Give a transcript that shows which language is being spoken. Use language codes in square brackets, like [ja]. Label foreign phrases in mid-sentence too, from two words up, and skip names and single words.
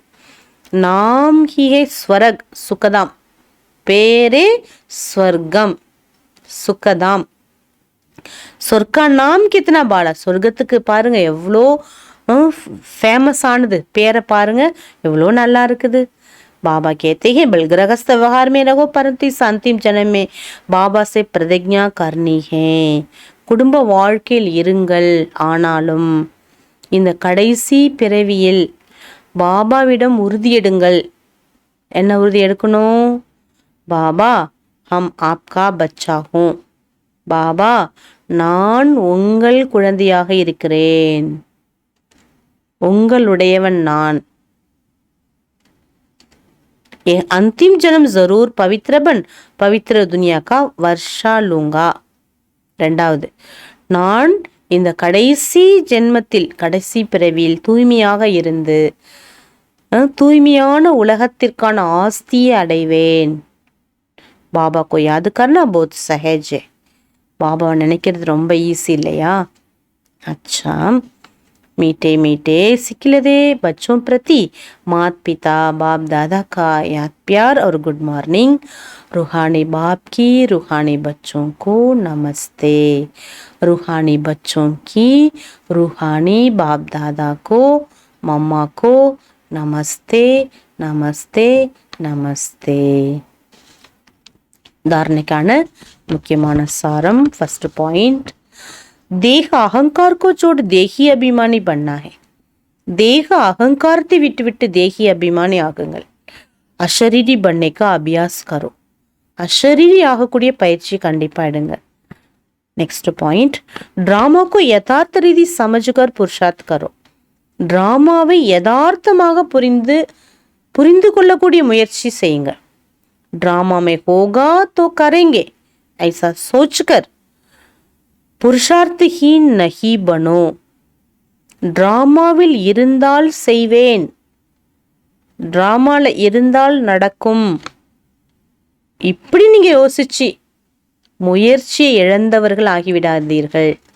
[hi] नाम ही है स्वर्ग सुखधाम. [ta] பேரே ஸ்வர்க்கம் சுகதாம். [hi] स्वर्ग का नाम कितना बड़ा. [ta] சொர்க்கத்துக்கு பாருங்க எவ்வளோ ஃபேமஸ் ஆனது, பேரை பாருங்க எவ்வளோ நல்லா இருக்குது. [hi] बाबा कहते हैं बल गृहस्थ व्यवहार में रहो परंतु इस अंतिम जन्म में बाबा से प्रतिज्ञा करनी है. [ta] குடும்ப வாழ்க்கையில் இருங்கள், ஆனாலும் இந்த கடைசி பிறவியில் பாபாவிடம் உறுதியெடுங்கள். என்ன உறுதி எடுக்கணும்? [hi] बाबा हम आपका बच्चा हूँ. [ta] பாபா, நான் உங்கள் குழந்தையாக இருக்கிறேன், உங்களுடையவன் நான். [hi] अंतिम जन्म जरूर पवित्र बन पवित्र दुनिया का वर्षा लूंगा. [ta] ரெண்டாவது, நான் இந்த கடைசி ஜென்மத்தில் கடைசி பிறவியில் தூய்மையாக இருந்து தூய்மையான உலகத்திற்கான ஆஸ்தியை அடைவேன். [hi] பாபா को याद करना बहुत सहज है. [ta] பாபாவை நினைக்கிறது ரொம்ப ஈஸி இல்லையா? [hi] अच्छा, मीठे मीठे सिखिलदे बच्चों प्रति मात पिता बाप दादा का याद प्यार और [en] good morning. [hi] रूहानी बाप की रूहानी बच्चों को नमस्ते. रूहानी बच्चों की रूहानी बाप दादा को मम्मा को नमस्ते नमस्ते नमस्ते. [ta] धारणेकाன முக்கியமான சாரம். [en] first point, [hi] देह अहंकार को छोड़ देही अभिमानी बनना है. [ta] देह अहंकारத்தை விட்டுவிட்டு தேகி அபிமானி ஆகுங்கள். [hi] அஷரீரி बनने का अभ्यास करो. [ta] அஷரீரி ஆகக்கூடிய பயிற்சி கண்டிப்பா எடுங்க. [en] next point, [hi] ड्रामा को यथार्थ रीति समझकर पुरुषार्थ करो. [ta] டிராமாவை யதார்த்தமாக புரிந்து கொள்ளக்கூடிய முயற்சி செய்யுங்க. [hi] ड्रामा में होगा तो करेंगे ऐसा सोचकर पुरुषार्थहीन नहीं बनो. [ta] டிராமாவில் இருந்தால் செய்வேன், டிராமால இருந்தால் நடக்கும், இப்படி நீங்க யோசிச்சு முயற்சியை இழந்தவர்கள் ஆகிவிடாதீர்கள்.